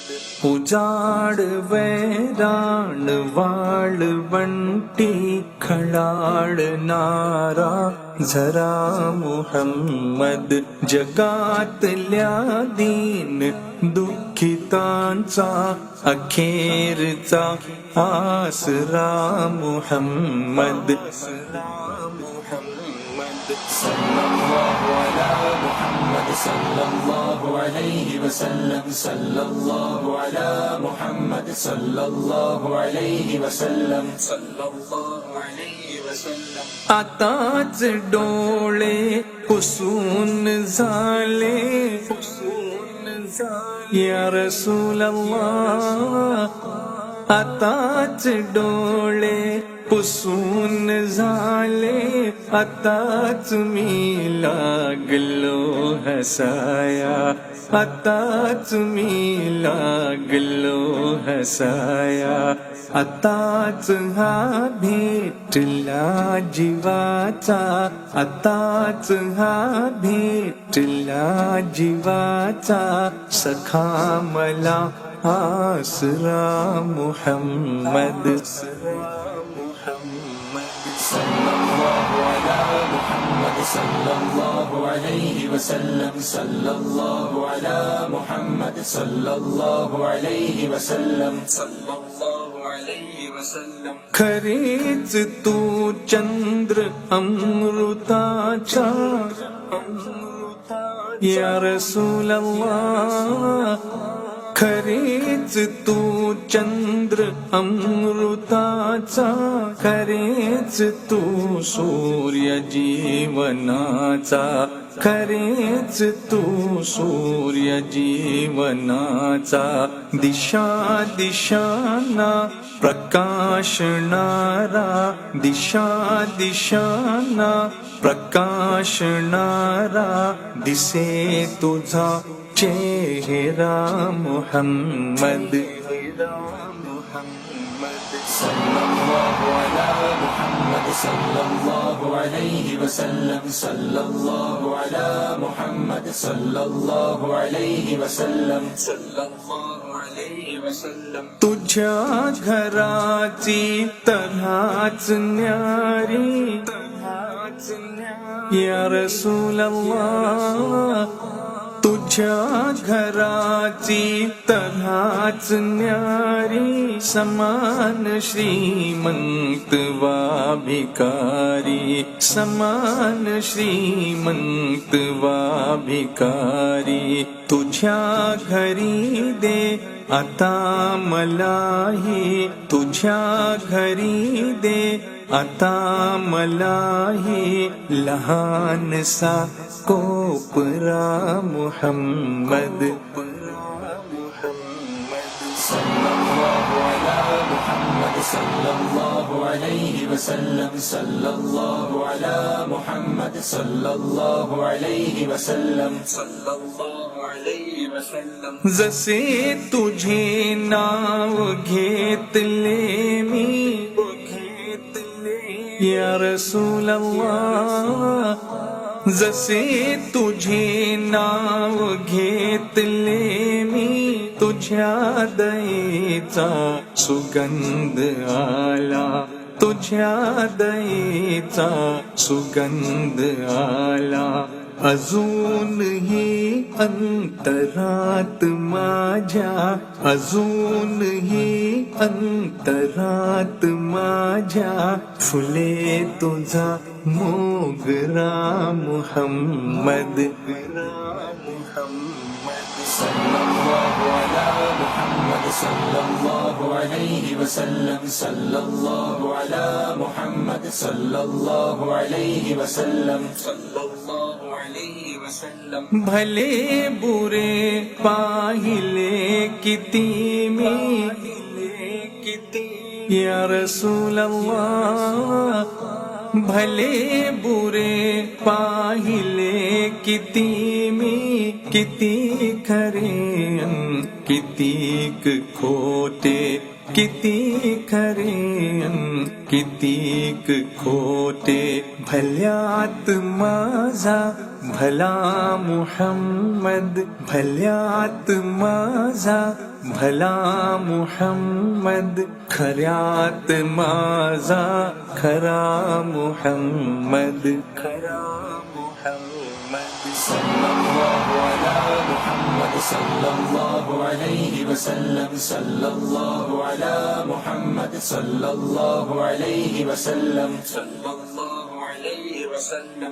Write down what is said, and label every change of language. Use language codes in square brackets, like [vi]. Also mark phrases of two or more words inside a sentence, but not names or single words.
[mr] उजाड़ वैराण वाळ वंटी खळाळ नारा झरा मुहम्मद जगातल्या दीन दुःखितांचा अखेरचा आसरा मुहम्मद [ar] صلى الله على محمد صلى الله عليه وسلم صلى الله على محمد صلى الله عليه وسلم صلى الله عليه وسلم [mr] आताच डोळे पुसून झाले [ar] يا رسول الله [mr] आताच डोळे पुसून झाले आताच मी लागलो हसाया आताच मी लागलो हसाया आताच हा भेटला जीवाचा आताच हा भेटला जीवाचा सखा मला आसरा मुहम्मद [ar] صلى الله على محمد صلى الله عليه وسلم صلى الله على محمد صلى الله عليه وسلم صلى الله عليه وسلم [mr] खरेच तू चंद्र अमृताचा [ar] يا رسول الله [mr] खरेच तू चंद्र अमृताचा खरेच तू सूर्य जीवनाचा खरेच तू सूर्य जीवनाचा दिशा दिशांना प्रकाशणारा दिशा दिशांना प्रकाशणारा दिसे तुझा चेहरा मुहम्मद [ar] صلى الله على محمد صلى الله عليه وسلم صلى الله على محمد صلى الله عليه وسلم صلى الله عليه وسلم [mr] तुझ्या घराची तऱ्हाच न्यारी [ar] يا رسول الله [mr] तुझ्या घराची तऱ्हाच न्यारी समान श्रीमंत वा भिकारी समान श्रीमंत वा भिकारी तुझ्या घरी दे आता मलाही तुझ्या घरी दे आता मलाही लहानसा कोपरा मुहम्मद [ar] صلى الله على محمد صلى الله عليه وسلم صلى الله على محمد صلى الله عليه وسلم صلى الله عليه وسلم [mr] जसे तुझे नाव घेतले मी [ar] يا رسول الله [mr] जसे तुझे नाव घेतले मी तुझ्या दयेचा सुगंध आला तुझ्या दयेचा सुगंध आला अजूनही अंतरात माझ्या अजूनही अंतरात माझ्या फुले तुझा मोगरा मुहम्मद [ar] صلى الله على محمد صلى الله عليه وسلم صلى الله على محمد صلى الله عليه وسلم صلى الله عليه وسلم [mr] भले बुरे पाहिले किती मी [ar] يا رسول الله [mr] भले बुरे पाहिले किती मी किती खरे कितीक खोटे किती खरे कितीक खोटे भल्यात माझा भला मुहम्मद भल्यात माझा भला मुहम्मद खऱ्यात माझा खरा मुहम्मद खरा मुहम्मद [ar] صلى الله على محمد صلى الله عليه وسلم صلى الله على محمد صلى الله عليه وسلم صلى الله عليه وسلم